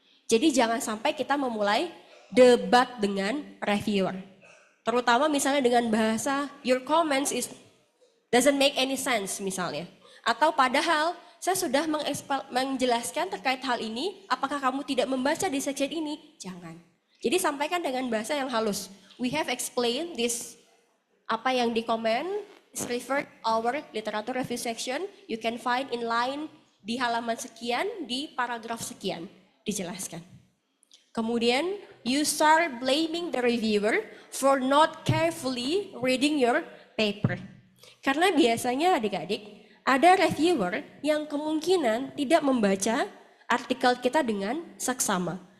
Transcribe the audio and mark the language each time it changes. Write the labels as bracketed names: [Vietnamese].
[Indonesian] Jadi jangan sampai kita memulai debat dengan reviewer. Terutama misalnya dengan bahasa [English] your comments doesn't make any sense [Indonesian] misalnya. Atau padahal saya sudah menjelaskan terkait hal ini, apakah kamu tidak membaca di section ini? Jangan. Jadi sampaikan dengan bahasa yang halus. [English] We have explained this, [Indonesian] apa yang di komen, [English] is referred our literature review section. You can find in line [Indonesian] di halaman sekian, di paragraf sekian, dijelaskan. Kemudian, [English] you start blaming the reviewer for not carefully reading your paper. [Indonesian] Karena biasanya adik-adik, ada reviewer yang kemungkinan tidak membaca artikel kita dengan saksama.